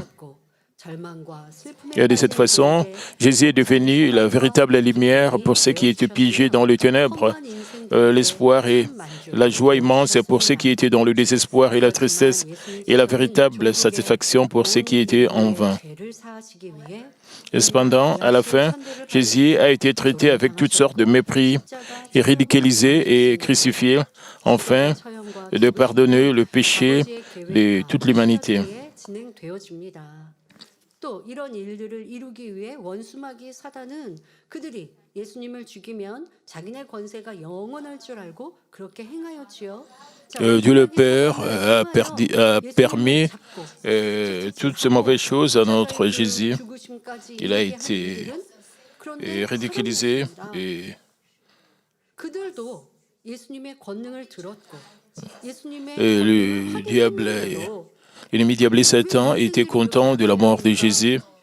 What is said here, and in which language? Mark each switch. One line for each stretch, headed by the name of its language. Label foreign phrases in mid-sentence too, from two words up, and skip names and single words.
French: Et de cette façon, Jésus est devenu la véritable lumière pour ceux qui étaient piégés dans les ténèbres, l'espoir et la joie immense pour ceux qui étaient dans le désespoir et la tristesse, et la véritable satisfaction pour ceux qui étaient en vain. Et cependant, à la fin, Jésus a été traité avec toutes sortes de mépris, et ridiculisé et crucifié, afin de pardonner le péché de toute l'humanité.
Korean: 또 이런 일들을 이루기 위해 원수마귀 사단은 그들이 예수님을 죽이면 자기네 권세가 영원할 줄 알고 그렇게 행하였지요.
French: Dieu le Père a permis toutes ces mauvaises choses à notre Jésus. Il a été ridiculisé et le diable, l'ennemi diable Satan était content de la mort de Jésus.